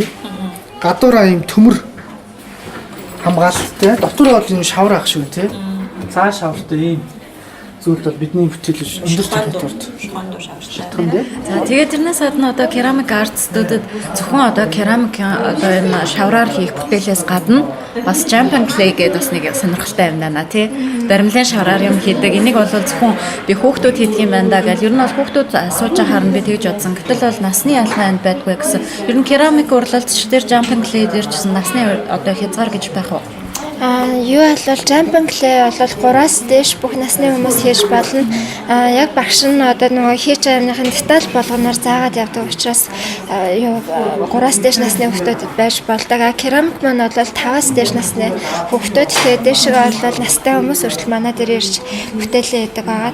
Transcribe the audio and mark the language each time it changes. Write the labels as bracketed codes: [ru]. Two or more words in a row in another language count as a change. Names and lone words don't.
[mn] Гадуураа юм төмөр хамгаалалттай. Дотор бол юм шавар ах шүү тий. Цаа шавартай ийм зүйл бол бидний бүтээлж өндөр температурт шатхан дээ. За тэгээд тэрнээс гадна одоо керамик артистуудад зөвхөн одоо керамик одоо энэ шавраар хийх бүтээлээс гадна бас [en] jumping clay [mn] гэдэг бас нэг сонирхолтой юм байна тий. Баримлын шавраар юм хийдэг. Энийг бол зөвхөн би хүүхдүүд хийдэг юм байна да гэж. Ер нь бол хүүхдүүд сууж байхаар нь би тэгж бодсон. Гэтэл бол насны ялгаа энд байдгүй гэсэн. Ер нь керамик урлалч дээр [en] jumping clay [mn] дээр ч гэсэн насны одоо хязгаар гэж байх уу? Юу бол [en] jumping clay [mn] бол 3-аас дээш бүх насны хүмүүс хийж болно. Яг багш нь одоо нөгөө хийж байгаа юмныхын деталь болгоноор заагаад явдаг учраас юу 3-аас дээш насны хүүхдүүдэд байж болдог. Керамик маань бол 5-аас дээш насны хүүхдүүд тэгээд дээшээ бол настай хүмүүс хүртэл манай дээр ирж бүтээлээ хийдэг байгаа.